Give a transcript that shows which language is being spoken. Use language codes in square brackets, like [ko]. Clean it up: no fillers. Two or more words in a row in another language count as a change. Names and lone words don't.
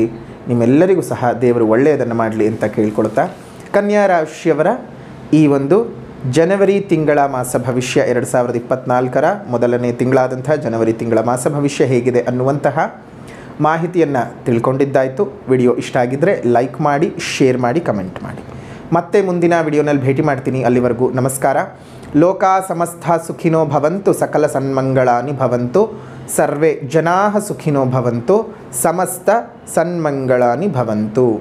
[kn] ನಿಮ್ಮೆಲ್ಲರಿಗೂ ಸಹ ದೇವರು ಒಳ್ಳೆಯದನ್ನು ಮಾಡಲಿ ಅಂತ ಕೇಳ್ಕೊಳ್ತಾ, ಕನ್ಯಾ ರಾಶಿಯವರ ಈ ಒಂದು ಜನವರಿ ತಿಂಗಳ ಮಾಸ ಭವಿಷ್ಯ 2024ರ ಮೊದಲನೇ ತಿಂಗಳಾದಂತಹ ಜನವರಿ ತಿಂಗಳ ಮಾಸ ಭವಿಷ್ಯ ಹೇಗಿದೆ ಅನ್ನುವಂತಹ ಮಾಹಿತಿಯನ್ನು ತಿಳ್ಕೊಂಡಿದ್ದಾಯಿತು. ವಿಡಿಯೋ ಇಷ್ಟ ಆಗಿದ್ದರೆ ಲೈಕ್ ಮಾಡಿ, ಶೇರ್ ಮಾಡಿ, ಕಮೆಂಟ್ ಮಾಡಿ. ಮತ್ತೆ ಮುಂದಿನ ವಿಡಿಯೋನಲ್ಲಿ ಭೇಟಿ ಮಾಡ್ತೀನಿ. ಅಲ್ಲಿವರೆಗೂ ನಮಸ್ಕಾರ. [sa] ಲೋಕಾ ಸಮಸ್ತ ಸುಖಿನೋ ಭವಂತು, ಸಕಲ ಸನ್ಮಂಗಳಾನಿ ಭವಂತು, ಸರ್ವೇ ಜನಾಃ ಸುಖಿನೋ ಭವಂತು, ಸಮಸ್ತ ಸನ್ಮಂಗಳಾನಿ ಭವಂತು.